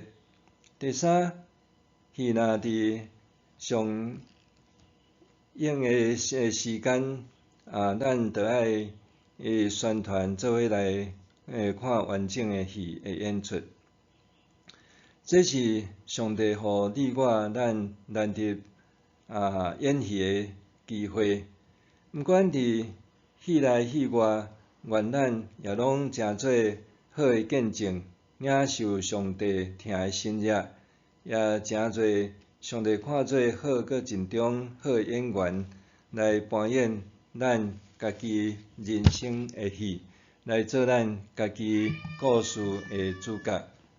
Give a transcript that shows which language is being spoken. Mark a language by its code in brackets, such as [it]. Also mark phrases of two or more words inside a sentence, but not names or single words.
[nan] 第三，戏若伫上映的时间咱着爱宣传做伙来看完整的戏的演出。这是上帝互你我咱难得演戏的机会。毋管伫戏内戏外，愿咱也拢诚做好的见证，领受上帝疼的心热，也诚做上帝看做好搁尽忠好的演员，来扮演咱家己人生的戏，来做咱家己故事的主角。